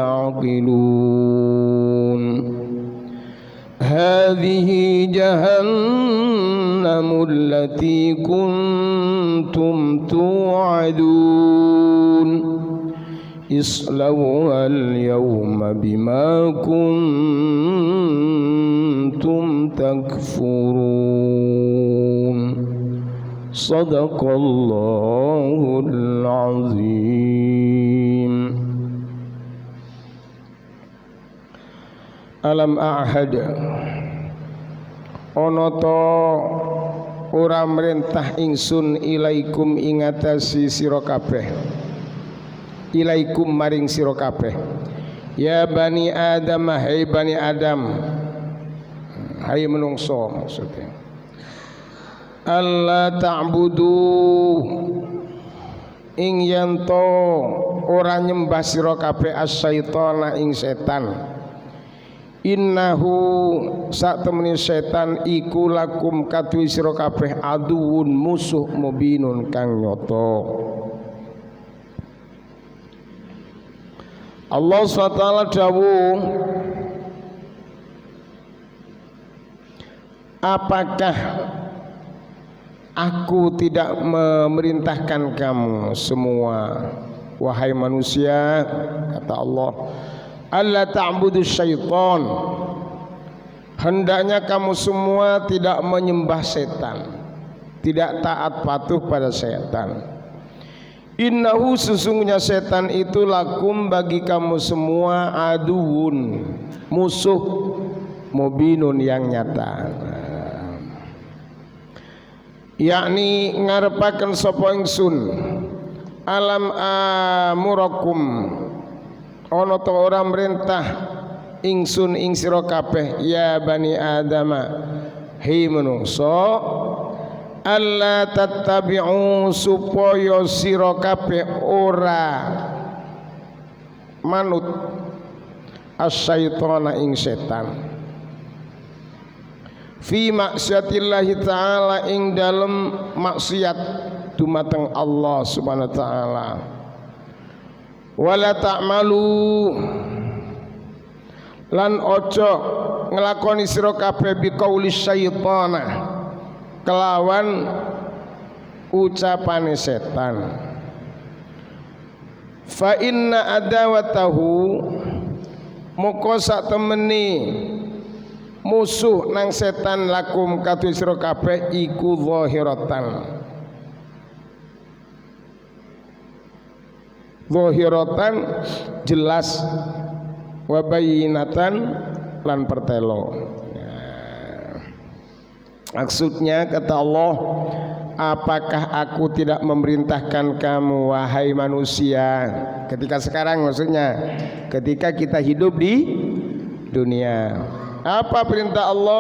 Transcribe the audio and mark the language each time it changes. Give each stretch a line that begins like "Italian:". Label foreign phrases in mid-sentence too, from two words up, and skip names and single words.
Arabic: تعقلون هذه جهنم التي كنتم توعدون اصلوها اليوم بما كنتم تكفرون صدق الله العظيم. ألم أعهد
Javanese: ana ta ora merintah ingsun ilaikum ing atasi sira kabeh, ilaikum maring sira kabeh,
Arabic: يا بني آدم,
Javanese: hai bani adam, hai menungso maksudnya,
Arabic: ألا تعبدوا
Javanese: ing yanto ora nyembah sira kabeh asyaitana ing setan, innahu sak temene setan iku lakum kadwi sira kabeh aduun musuh mubinun kang nyata. Allah SWT dawuh,
Indonesian: apakah aku tidak memerintahkan kamu semua wahai manusia, kata Allah,
Arabic: ألا تعبدوا الشيطان,
Indonesian: hendaknya kamu semua tidak menyembah setan, tidak taat patuh pada setan. Innahu sesungguhnya setan itu lakum bagi kamu semua aduun musuh mubinun yang nyata,
Javanese: yakni ngarepaken sapa ingsun
Arabic: ألم آمركم
Javanese: ana ta ora merintah ingsun ing sira kabeh
Arabic: يا بني آدم,
Javanese: hei manungsa,
Arabic: ألا تتبعوا
Javanese: supaya sira kabeh ora manut asyaitana ing setan
Arabic: في معصية الله تعالى
Javanese: ing dalem maksiat dumateng Allah
Arabic: سبحانه وتعالى. ولا تعملوا
Javanese: lan ojo ngelakoni sira kabeh
Arabic: بقول الشيطان
Javanese: kelawan ucapane setan.
Arabic: فإن عداوته
Javanese: moko sak temeni musuh nang setan lakum kadhe sira kabeh iku
Arabic: ظاهرة، ظاهرة
Javanese: jelas,
Arabic: وبينة
Javanese: lan pertelo.
Indonesian: Maksudnya kata Allah, apakah aku tidak memerintahkan kamu wahai manusia, ketika sekarang maksudnya ketika kita hidup di dunia, apa perintah Allah?